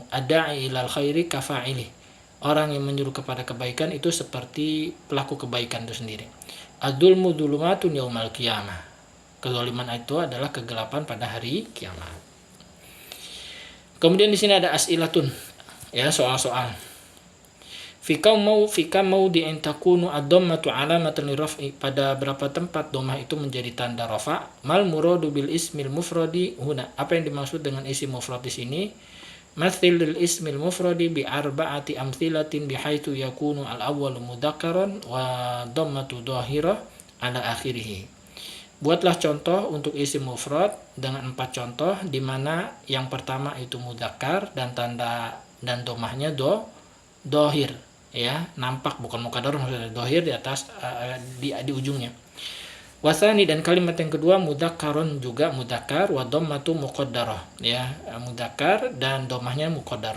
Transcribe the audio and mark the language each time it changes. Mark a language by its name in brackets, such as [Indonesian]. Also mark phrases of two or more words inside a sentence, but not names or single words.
[Arabic] الداعي إلى الخير كفاعله, [Malay] orang yang menyuruh kepada kebaikan itu seperti pelaku kebaikan itu sendiri. [Arabic] الظلم ظلمات يوم القيامة, [Malay] kezaliman itu adalah kegelapan pada hari kiamat. Kemudian di sini ada as'ilatun, ya, soal-soal. [Arabic] في كم موضع تكون الضمة علامة للرفع, [Malay] pada berapa tempat dhammah itu menjadi tanda rafa. [Arabic] ما المراد بالاسم المفرد هنا, [Malay] apa yang dimaksud dengan isim mufrad di sini? [Arabic] مثل للاسم المفرد بأربعة أمثلة بحيث يكون الأول مذكرا والضمة ظاهرة على آخره. [Malay] Buatlah contoh untuk isim mufrad dengan 4 contoh, di mana yang pertama itu mudzakkar dan tanda dan dhammahnya dhahir, ya, nampak, bukan muqaddar, maksudnya dhahir di atas di ujungnya. Wasani, dan kalimat yang kedua mudzakkarun, juga mudzakkar, [Arabic] والضمة مقدرة, [Malay] ya, mudzakkar dan dhammahnya muqaddarah.